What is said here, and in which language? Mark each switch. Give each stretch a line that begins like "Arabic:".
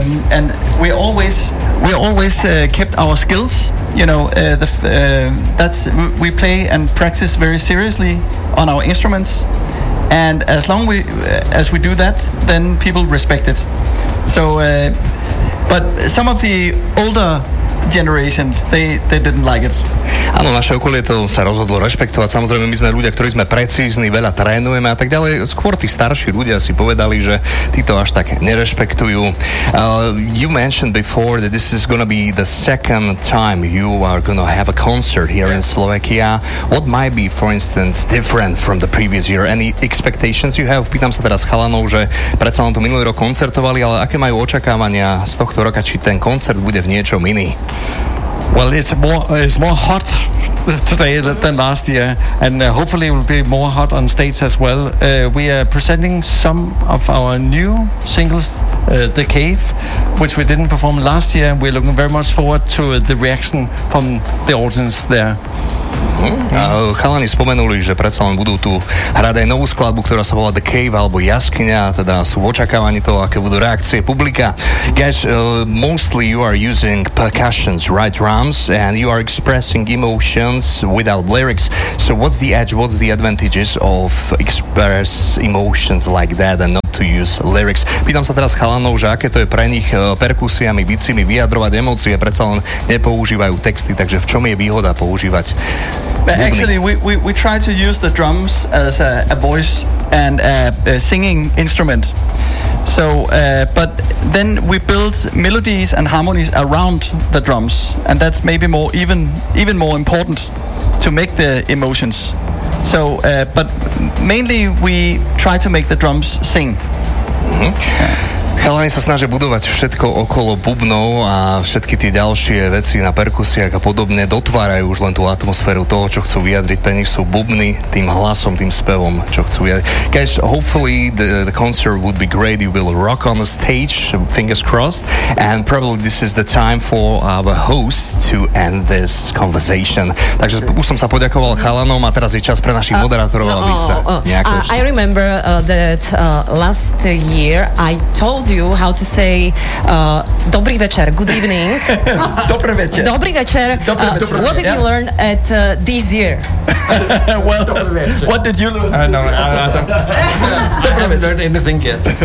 English: And we always kept our skills, you know, that's we play and practice very seriously on our instruments, and as we do that, then people respect it. So but some of the older generations, they didn't like it.
Slovak: Áno, naše okolie to sa rozhodlo rešpektovať. Samozrejme, my sme ľudia, ktorí sme precízni, veľa trénujeme a tak ďalej. Skôr tí starší ľudia si povedali, že tí to až tak nerešpektujú.
English: You mentioned before that this is going to be the second time you are going to have a concert here in Slovakia. What might be, for instance, different from the previous year? Any expectations you have?
Slovak: Pýtam sa teraz chalanov, že predsa len to minulý rok koncertovali, ale aké majú očakávania z tohto roka, či ten koncert bude v niečom iný?
English: Well, it's more hot today than last year, and hopefully it will be more hot on stage as well. We are presenting some of our new singles, The Cave, which we didn't perform last year. We're looking very much forward to the reaction from the audience there.
Slovak: Chalani spomenuli, že predsa len budú tu hrať aj novú skladbu, ktorá sa volá The Cave alebo Jaskyňa, teda sú v očakávaní toho, aké budú reakcie publika.
English: Guys, mostly you are using percussions, right, drums, and you are expressing emotions without lyrics. So what's the edge, what's the advantages of express emotions like that and not to use lyrics?
Slovak: Pýtam sa teraz chalanov, že aké to je pre nich perkusiami, bicími vyjadrovať emócie, predsa len nepoužívajú texty, takže v čom je výhoda používať?
English: But actually, we try to use the drums as a voice and a singing instrument. So, but then we build melodies and harmonies around the drums, and that's maybe more even more important to make the emotions. So, but mainly we try to make the drums sing.
Slovak: Chalani sa snažia budovať všetko okolo bubnov a všetky tie ďalšie veci na perkusiach a podobne dotvárajú už len tú atmosféru toho, čo chcú vyjadriť. Pre nich sú bubny tým hlasom, tým spevom, čo chcú vyjadriť.
English: Guys, hopefully the concert would be great. You will rock on the stage, fingers crossed. And probably this is the time for our host to end this conversation.
Slovak: Takže už som sa poďakoval chalanom a teraz je čas pre našich moderátorov, aby sa nejako ešte.
English: I remember that last year I told you how to say
Slovak: dobrý večer,
English: good evening.
Slovak: Dobrý večer. Dobrý večer.
English: What did you learn at this year? Well, what did you learn? I haven't learned anything yet.